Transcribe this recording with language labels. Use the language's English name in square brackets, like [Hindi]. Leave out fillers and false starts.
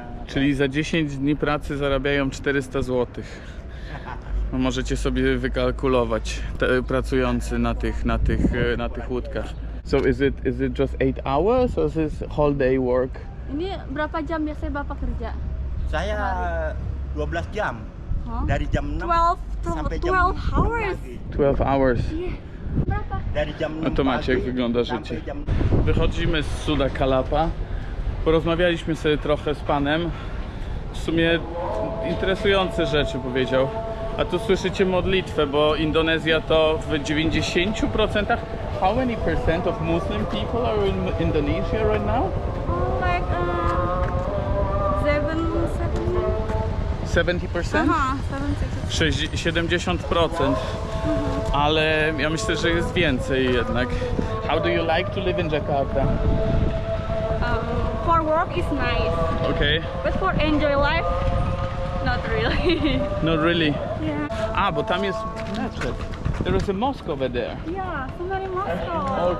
[Polish] Czyli za 10 dni pracy zarabiają 400 zł. No możecie sobie wykalkulować, pracujący na tych łódkach. [English] So is it just 8 hours or is this whole day work? [Indonesian] Ini berapa jam biasanya Bapak kerja? Saya 12 jam. Huh? Dari jam 6 sampai jam [English] 12 hours. 12 hours. [Indonesian] Berapa? Dari jam 6 [Polish] No to macie, jak [Indonesian] pagi [Polish] wygląda [Indonesian] sampai [Polish] życie. [Indonesian] jam [Polish] Wychodzimy z Suda Kalapa. Porozmawialiśmy sobie trochę z panem. W sumie interesujące rzeczy powiedział. A tu słyszycie modlitwę, bo Indonezja to w 90%. [English] How many percent of Muslim people are in Indonesia right now? Like 70%? 70%. [Polish] Ale ja myślę, że jest więcej jednak. [English] How do you like to live in Jakarta? For work is nice, Okay, but for enjoy life, not really. not really. Yeah. [Polish] Bo tam jest meczet. [English] There is a mosque over there. Yeah, so many Moscow.